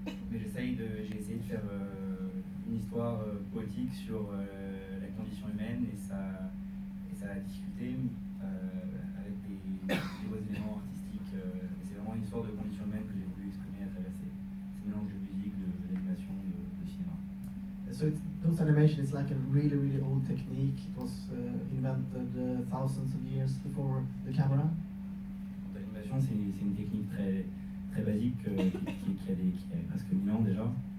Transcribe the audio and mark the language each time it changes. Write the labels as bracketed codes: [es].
[fr] Mais j'ai essayé de faire une histoire poétique sur la condition humaine et sa difficulté avec des beaux éléments artistiques. C'est vraiment une histoire de condition humaine que j'ai voulu exprimer à travers ces mélanges de musique, d'animation, de cinéma. [en] So those animation is like a really, really old technique. It was invented thousands of years before the camera. [fr] L'animation, c'est une technique très basique qui a presque 1000 ans déjà.